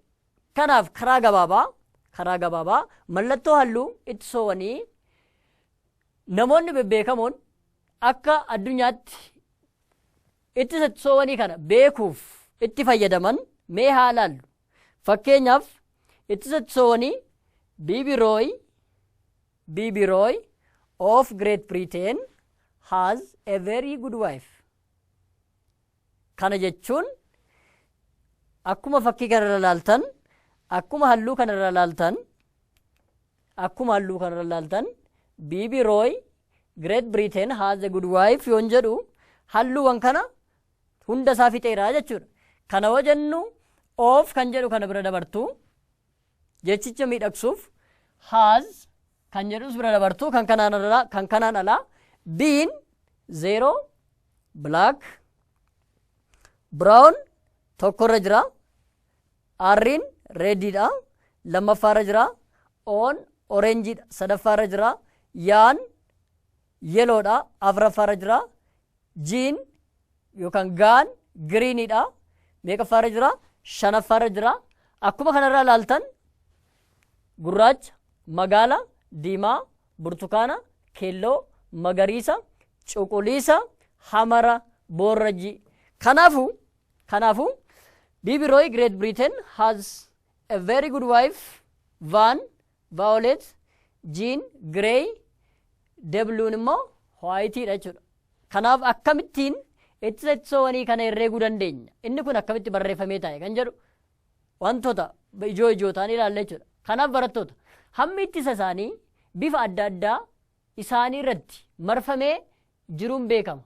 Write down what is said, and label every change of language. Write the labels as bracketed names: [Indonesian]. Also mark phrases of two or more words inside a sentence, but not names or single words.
[Oromo] Kanaaf karaa gabaabaa mallattoo halluu ittisoowwanii namoonni bebbeekamoon akka addunyaatti ittisa ittisoowwanii kana beekuuf itti fayyadaman mee haa ilaallu. Fakkeenyaaf ittisa ittisoowwanii [English] BB Roy of Great Britain has a very good wife. [Oromo] Kana jechuun akkuma fakkii kanarra ilaaltan, akkuma halluu kanarra ilaaltan [English] BB Roy Great Britain has a good wife [Oromo] yoon jedhu halluuwwan kana hunda isaa fixeera jechuudha. Kana wajannu of kan jedhu kana bira dabartu jechicha miidhagsuuf has kan jedhus bira dabartu kan kanaan alaa being 0 [English] black brown [Oromo] tokkorra jira, arriin reediidha lammaffaarra jira, on orenjiidha sadaffaarra jira, yaan yeloodha afuraffaarra jira, jiin yookaan gaan giriiniidha meeqaffaarra jira shanaffaarra jira. Akkuma kanarraa ilaaltan gurraacha, magaala, diimaa, burtukaana, keelloo, magariisa, cuquliisa, hamara, boorrajii. [English] Kanaafuu BB Roy Great Britain has a very good wife, Van, Violet, Jean, Grey, [Oromo] Debluun immoo Whiteidha jechuudha. Kanaaf akkamittiin ittisa ittisoowwanii kana herreeguu dandeenya? Inni kun akkamitti barreeffamee taa'e kan jedhu wantoota ijoo ta'an ilaalla jechuudha. Kanaaf barattoota hammi ittisa isaanii bifa adda addaa isaanii irratti marfamee jiruun beekama.